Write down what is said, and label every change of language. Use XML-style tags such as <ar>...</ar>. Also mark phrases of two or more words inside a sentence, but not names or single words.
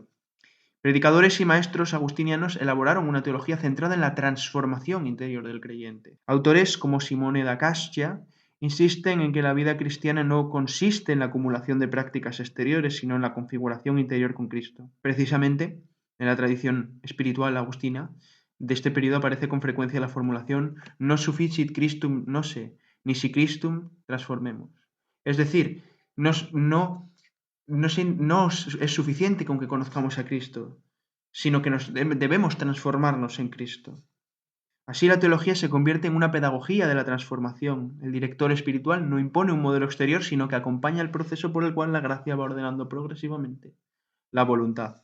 <es>Predicadores y maestros agustinianos elaboraron una teología centrada en la transformación interior del creyente. Autores como Simone da Cascia insisten en que la vida cristiana no consiste en la acumulación de prácticas exteriores, sino en la configuración interior con Cristo. Precisamente, en la tradición espiritual agustina, de este periodo aparece con frecuencia la formulación</es> <la>no sufficit Christum nose, nisi Christum transformemos.</la> <es>Es decir, no es suficiente con que conozcamos a Cristo, sino que debemos transformarnos en Cristo. Así la teología se convierte en una pedagogía de la transformación. El director espiritual no impone un modelo exterior, sino que acompaña el proceso por el cual la gracia va ordenando progresivamente la voluntad.</es>